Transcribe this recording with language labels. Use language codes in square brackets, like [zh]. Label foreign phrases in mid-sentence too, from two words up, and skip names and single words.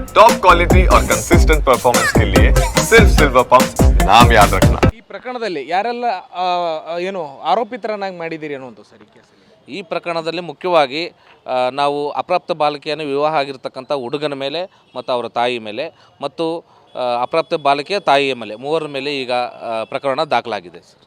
[en] top quality [hi] और [en] consistent performance [hi] के लिए सिर्फ सिल्वर पंप नाम याद रखना। [kn] ಈ ಪ್ರಕರಣದಲ್ಲಿ ಯಾರೆಲ್ಲ ಏನು ಆರೋಪಿತರನ್ನಾಗಿ ಮಾಡಿದ್ದೀರಿ ಅನ್ನುವಂಥ ಸರ್ ಈ ಕೇಸಲ್ಲಿ? ಈ ಪ್ರಕರಣದಲ್ಲಿ ಮುಖ್ಯವಾಗಿ ನಾವು ಅಪ್ರಾಪ್ತ ಬಾಲಕಿಯನ್ನು ವಿವಾಹ ಆಗಿರ್ತಕ್ಕಂಥ ಹುಡುಗನ ಮೇಲೆ ಮತ್ತು ಅವರ ತಾಯಿ ಮೇಲೆ ಮತ್ತು ಅಪ್ರಾಪ್ತ ಬಾಲಕಿಯ ತಾಯಿಯ ಮೇಲೆ ಮೂವರ ಮೇಲೆ ಈಗ ಪ್ರಕರಣ ದಾಖಲಾಗಿದೆ ಸರ್.